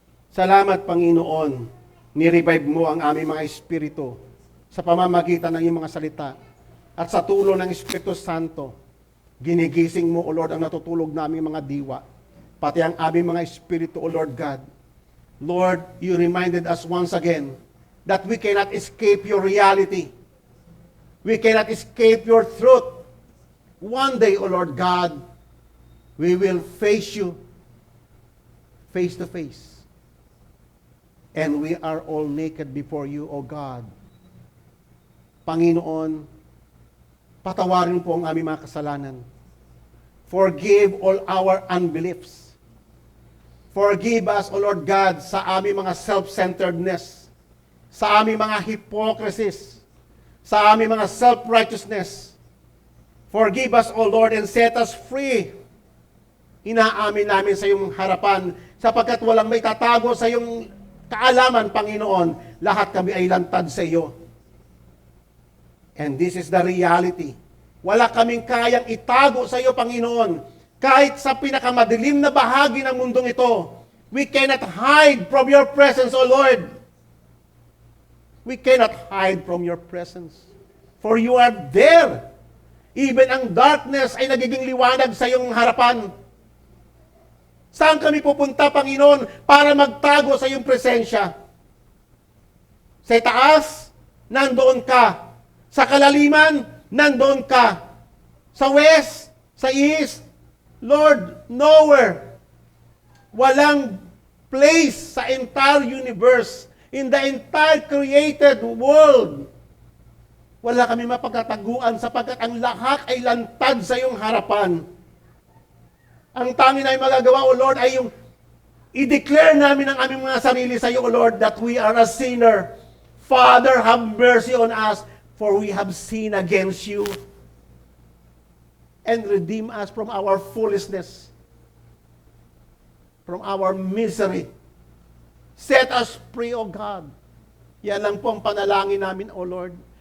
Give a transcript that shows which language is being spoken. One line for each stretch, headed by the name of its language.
Filipino: Salamat, Panginoon, ni-revive mo ang aming mga espiritu sa pamamagitan ng iyong mga salita. At sa tulong ng Espiritu Santo, ginigising mo, O Lord, ang natutulog naming mga diwa, pati ang aming mga espiritu, O Lord God.
English: Lord, you reminded us once again that we cannot escape your reality. We cannot escape your truth. One day, O Lord God, we will face you face to face. And we are all naked before you, O God.
Filipino: Panginoon, patawarin po ang aming mga kasalanan.
English: Forgive all our unbeliefs. Forgive us, O Lord God,
Filipino: sa aming mga self-centeredness, sa aming mga hypocrisies, sa aming mga
English: self-righteousness. Forgive us, O Lord, and set us free.
Filipino: Inaamin namin sa iyong harapan, sapagkat walang may tatago sa iyong kaalaman, Panginoon. Lahat kami ay lantad sa iyo.
English: And this is the reality.
Filipino: Wala kaming kayang itago sa iyo, Panginoon. Kahit sa pinakamadilim na bahagi ng mundong ito,
English: we cannot hide from your presence, O Lord. We cannot hide from your presence. For you are there.
Filipino: Even ang darkness ay nagiging liwanag sa iyong harapan. Saan kami pupunta, Panginoon, para magtago sa iyong presensya? Sa taas, nandoon ka. Sa kalaliman, nandoon ka.
English: Sa west, sa east, Lord, nowhere.
Filipino: Walang
English: place sa entire universe, in the entire created world.
Filipino: Wala kami mapagtataguan sapagkat ang lahat ay lantad sa iyong harapan. Ang tanging na magagawa, O Lord, ay yung i-declare namin ang aming mga sarili sa iyo, O Lord,
English: that we are a sinner. Father, have mercy on us, for we have sinned against you. And redeem us from our foolishness, from our misery. Set us free, O God.
Filipino: Yan lang po ang panalangin namin,
English: O Lord.